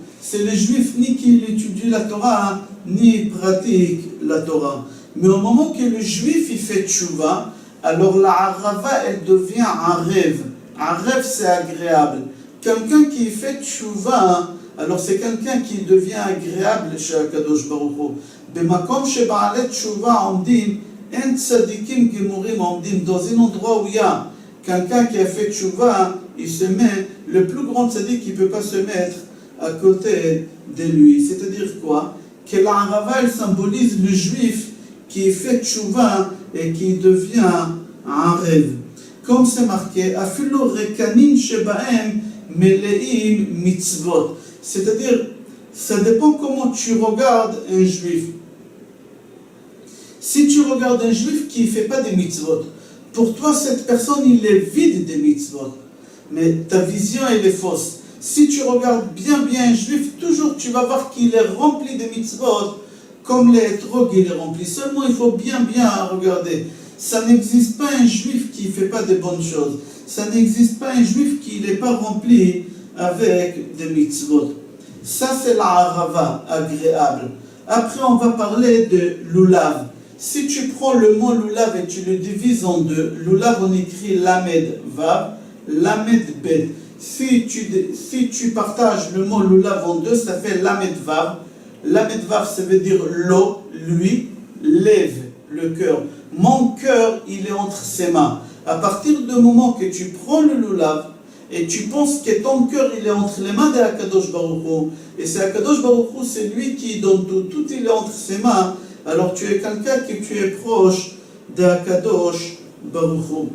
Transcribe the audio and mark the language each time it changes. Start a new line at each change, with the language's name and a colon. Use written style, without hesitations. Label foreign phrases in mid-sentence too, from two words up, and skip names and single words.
French: C'est le juif ni qui étudie la Torah, ni pratique la Torah. Mais au moment que le juif il fait tchouva, alors la harava, elle devient un rêve. Un rêve, c'est agréable. Quelqu'un qui fait tchouva, alors c'est quelqu'un qui devient agréable chez
Hebrew: הקדוש ברוך הוא. במקום שבעלי תשובה עומדים אין צדיקים גמורים עומדים.
French: Dans un endroit où il y a quelqu'un qui a fait tchouva, il se met, le plus grand tzadik qui ne peut pas se mettre à côté de lui. C'est-à-dire quoi? Que la harava, elle symbolise le juif qui fait tchouva et qui devient un rêve. Comme c'est marqué,
Hebrew: אפילו ריקנין שבהם מלאים מצוות.
French: C'est-à-dire, ça dépend comment tu regardes un juif. Si tu regardes un juif qui ne fait pas des mitzvot, pour toi, cette personne, il est vide des mitzvot. Mais ta vision, elle est fausse. Si tu regardes bien un juif, toujours tu vas voir qu'il est rempli de mitzvot, comme les drogues, il est rempli. Seulement, il faut bien regarder. Ça n'existe pas un juif qui ne fait pas de bonnes choses. Ça n'existe pas un juif qui n'est pas rempli avec des mitzvot. Ça, c'est la harava, agréable. Après, on va parler de lulav. Si tu prends le mot lulav et tu le divises en deux, lulav, on écrit
Hebrew: למד וו, למד בית.
French: Si tu partages le mot lulav en deux, ça fait
Hebrew: למד וו. למד וו,
French: ça veut dire l'eau, lui, lève le cœur. Mon cœur, il est entre ses mains. À partir du moment que tu prends le lulav et tu penses que ton cœur, il est entre les mains de
Hebrew: הקדוש ברוך הוא,
French: et c'est
Hebrew: הקדוש ברוך הוא,
French: c'est lui qui donne tout, tout il est entre ses mains, alors tu es quelqu'un que tu es proche d'
Hebrew: הקדוש ברוך הוא.